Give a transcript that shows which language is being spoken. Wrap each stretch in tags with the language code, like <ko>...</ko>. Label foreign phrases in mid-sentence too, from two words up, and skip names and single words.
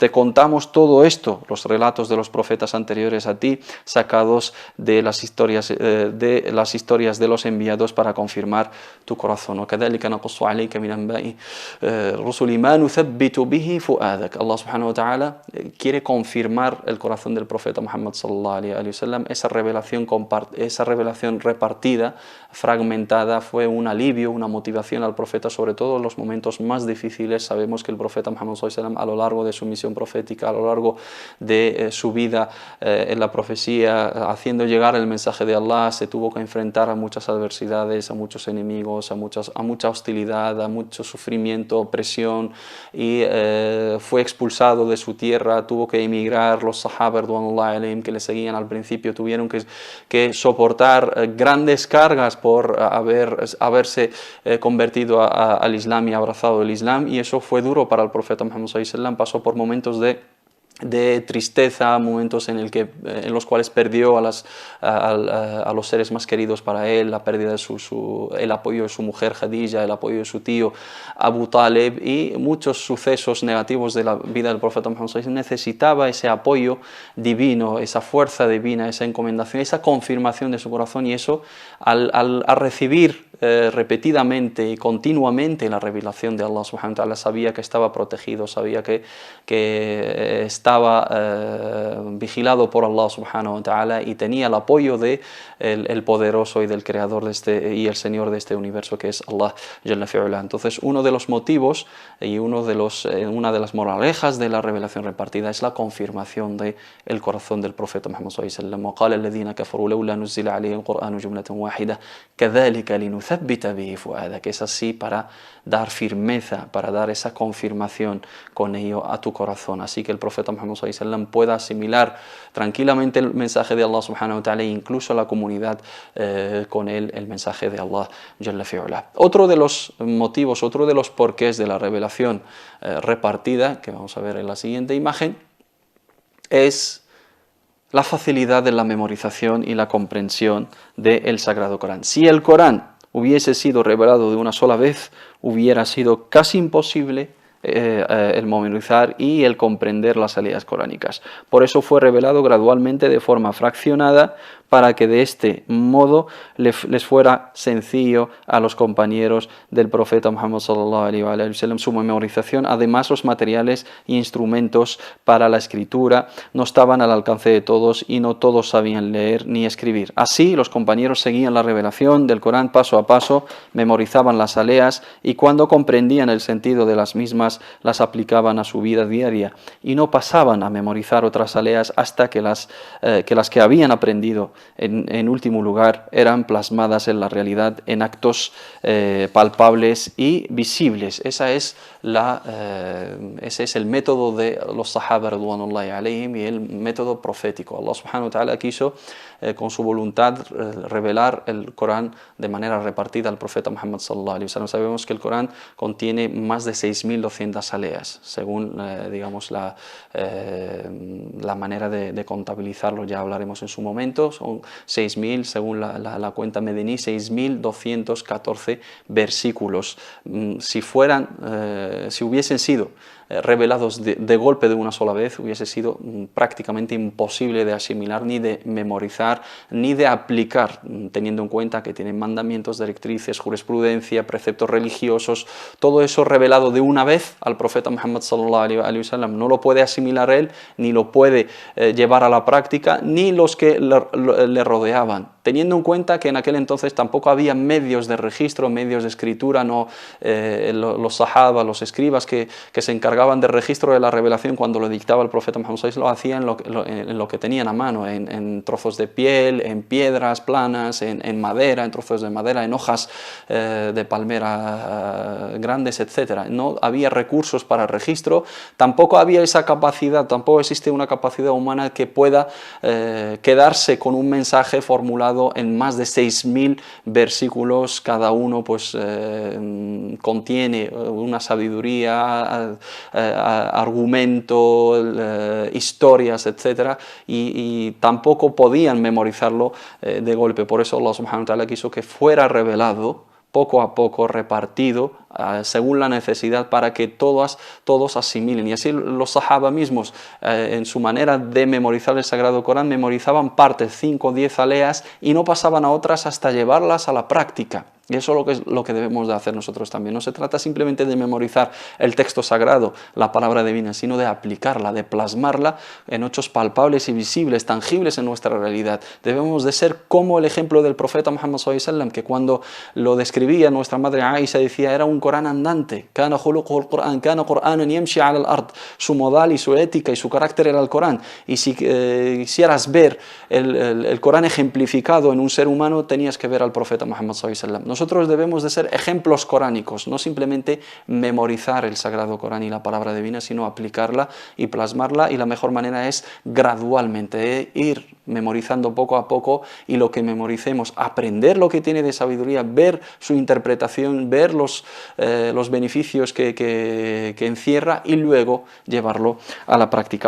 <es>Te contamos todo esto, los relatos de los profetas anteriores a ti, sacados de las historias de los enviados para confirmar tu corazón.</es> <ar>وَكَذَلِكَ نَقُصُّ عَلَيْكَ مِنْ أَنْبَاءِ رُسُلِ مَا نُثَبِّتُ بِهِ فُؤَادَكَ. الله سبحانه وتعالى</ar> <es>quiere confirmar el corazón del profeta Muhammad</es> <ar>صلى الله عليه وسلم.</ar> <es>Esa revelación repartida, fragmentada, fue un alivio, una motivación al profeta, sobre todo en los momentos más difíciles. Sabemos que el profeta Muhammad</es> <ar>صلى الله عليه وسلم,</ar> <es>a lo largo de su misión profética, a lo largo de su vida en la profecía, haciendo llegar el mensaje de Allah, se tuvo que enfrentar a muchas adversidades, a muchos enemigos, a mucha hostilidad, a mucho sufrimiento, presión, y fue expulsado de su tierra, tuvo que emigrar. Los sahaba que le seguían al principio tuvieron que soportar grandes cargas por haberse convertido al Islam y abrazado el Islam, y eso fue duro para el profeta Muhammad</es> <ar>صلى الله عليه وسلم.</ar> <es>Pasó por momentos de tristeza, momentos en los cuales perdió a los seres más queridos para él, la pérdida de el apoyo de su mujer Khadija, el apoyo de su tío Abu Talib, y muchos sucesos negativos de la vida del profeta Muhammad</es> <ar>صلى الله عليه وسلم.</ar> <es>Necesitaba ese apoyo divino, esa fuerza divina, esa encomendación, esa confirmación de su corazón, y eso al recibir repetidamente y continuamente la revelación de</es> <ar>الله سبحانه وتعالى,</ar> <es>sabía que estaba protegido, sabía que estaba vigilado por</es> <ar>الله سبحانه وتعالى,</ar> <es>y tenía el apoyo de el poderoso y del creador y el señor de este universo, que es</es> <ar>الله جل وعلا.</ar> <es>Entonces, uno de los motivos y una de las moralejas de la revelación repartida es la confirmación del corazón del profeta Muhammad</es> <ar>صلى الله عليه وسلم. وقال الذين كفروا لولا نزل عليه القرآن جملة واحدة كذلك لنثبت به فؤادك.</ar> <es>Es así para dar firmeza, para dar esa confirmación con ello a tu corazón, así que el profeta Muhammad</es> <ar>صلى الله عليه وسلم</ar> <es>pueda asimilar tranquilamente el mensaje de</es> <ar>الله سبحانه وتعالى,</ar> <es>e incluso la comunidad con él el mensaje de</es> <ar>الله جل وعلا.</ar> <es>Otro de los motivos, otro de los porqués de la revelación repartida, que vamos a ver en la siguiente imagen, es la facilidad de la memorización y la comprensión del Sagrado Corán. Si el Corán hubiese sido revelado de una sola vez, hubiera sido casi imposible el memorizar y el comprender las aleyas coránicas. Por eso fue revelado gradualmente de forma fraccionada, para que de este modo les fuera sencillo a los compañeros del profeta Muhammad</es> <ar>صلى الله عليه وسلم</ar> <es>su memorización. Además, los materiales e instrumentos para la escritura no estaban al alcance de todos y no todos sabían leer ni escribir. Así, los compañeros seguían la revelación del Corán paso a paso, memorizaban las aleyas y cuando comprendían el sentido de las mismas, las aplicaban a su vida diaria y no pasaban a memorizar otras aleyas hasta que las que habían aprendido en último lugar eran plasmadas en la realidad en actos palpables y visibles. Ese es el método de los sahaba</es> <ar>رضوان الله عليهم</ar> <es>y el método profético.</es> <ar>الله سبحانه وتعالى</ar> <es>quiso con su voluntad revelar el Corán de manera repartida al profeta Muhammad</es> <ar>صلى الله عليه وسلم.</ar> <es>Sabemos que el Corán contiene más de 6.200 aleyas, según digamos la manera de contabilizarlo, ya hablaremos en su momento. Son 6.000, según la cuenta medení, 6.214 versículos. Si hubiesen sido revelados de golpe de una sola vez, hubiese sido prácticamente imposible de asimilar, ni de memorizar, ni de aplicar, teniendo en cuenta que tienen mandamientos, directrices, jurisprudencia, preceptos religiosos, todo eso revelado de una vez al profeta Muhammad</es> <ar>صلى الله عليه وسلم.</ar> <es>No lo puede asimilar él, ni lo puede llevar a la práctica, ni los que le rodeaban, teniendo en cuenta que en aquel entonces tampoco había medios de registro, medios de escritura, no los sahaba, los escribas que se encargaban de registro de la revelación cuando lo dictaba el profeta Muhammad</es> <ar>صلى الله عليه وسلم,</ar> <es>lo hacían en lo que tenían a mano, en trozos de piel, en piedras planas, en madera, en trozos de madera, en hojas de palmera grandes, etc. No había recursos para registro, tampoco había esa capacidad, tampoco existe una capacidad humana que pueda quedarse con un mensaje formulado en más de 6.000 versículos. Cada uno pues contiene una sabiduría, argumento, historias, etc. Y tampoco podían memorizarlo de golpe. Por eso</es> <ar>الله سبحانه وتعالى</ar> <es>quiso que fuera revelado poco a poco, repartido según la necesidad, para que todos asimilen. Y así los sahaba mismos, en su manera de memorizar el Sagrado Corán, memorizaban partes, 5 o 10 aleyas, y no pasaban a otras hasta llevarlas a la práctica. Y eso es lo que debemos de hacer nosotros también. No se trata simplemente de memorizar el texto sagrado, la palabra divina, sino de aplicarla, de plasmarla en hechos palpables y visibles, tangibles en nuestra realidad. Debemos de ser como el ejemplo del profeta Muhammad</es> <ar>صلى الله عليه وسلم,</ar> <es>que cuando lo describía nuestra madre Aisha decía, era un Corán andante.</es> <ar>كان خلقه القرآن، كان قرآنا يمشي على الأرض.</ar> <es>Su modal y su ética y su carácter era el Corán. Y si quisieras ver el Corán ejemplificado en un ser humano, tenías que ver al profeta Muhammad</es> <ar>صلى الله عليه وسلم.</ar> <es>Nosotros debemos de ser ejemplos coránicos, no simplemente memorizar el Sagrado Corán y la palabra divina, sino aplicarla y plasmarla, y la mejor manera es gradualmente, ir memorizando poco a poco, y lo que memoricemos, aprender lo que tiene de sabiduría, ver su interpretación, ver los beneficios que encierra, y luego llevarlo a la práctica.</es>